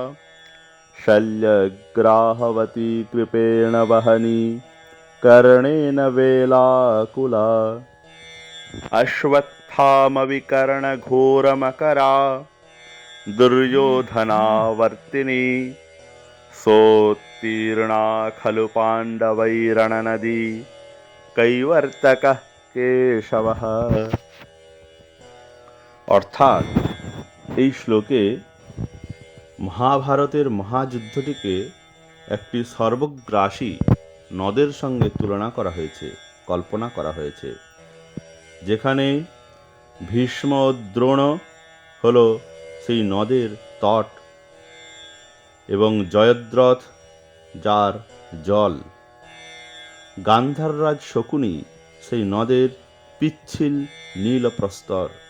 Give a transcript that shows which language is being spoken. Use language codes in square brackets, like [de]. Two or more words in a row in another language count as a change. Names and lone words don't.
[sa] शल्यग्राहवती कृपेण वहनी कर्णेन वेलाकुला अश्वत्थामविकर्णघोरमकरा दुर्योधनावर्तिनी सोत्तीर्णा खलु पाण्डवैरणनदी কৈবর্তকঃ কেশবঃ। [bn] অর্থাৎ এই শ্লোকে মহাভারতের মহাযুদ্ধটিকে একটি সর্বগ্রাসী নদের সঙ্গে তুলনা করা হয়েছে, কল্পনা করা হয়েছে, যেখানে ভীষ্ম ও দ্রোণ হল সেই নদের তট এবং জয়দ্রথ যার জল, গান্ধাররাজ শকুনি সেই নদের পিচ্ছিল নীল প্রস্তর,